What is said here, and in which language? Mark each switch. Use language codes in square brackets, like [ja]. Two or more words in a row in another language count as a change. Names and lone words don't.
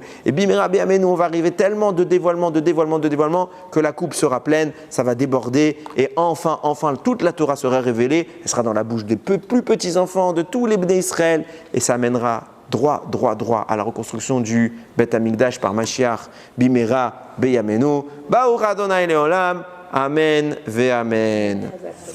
[fr] Et [he] במהרה בימינו, [fr] on va arriver tellement de dévoilement, que la coupe sera pleine, ça va déborder, et enfin, toute la Torah sera révélée, elle sera dans la bouche des plus petits enfants, de tous les [he] בני ישראל, [fr] et ça amènera droit à la reconstruction du Bet Hamikdash par Mashiach, [he] במהרה בימינו ברוך אדוני לעולם אמן ו אמן.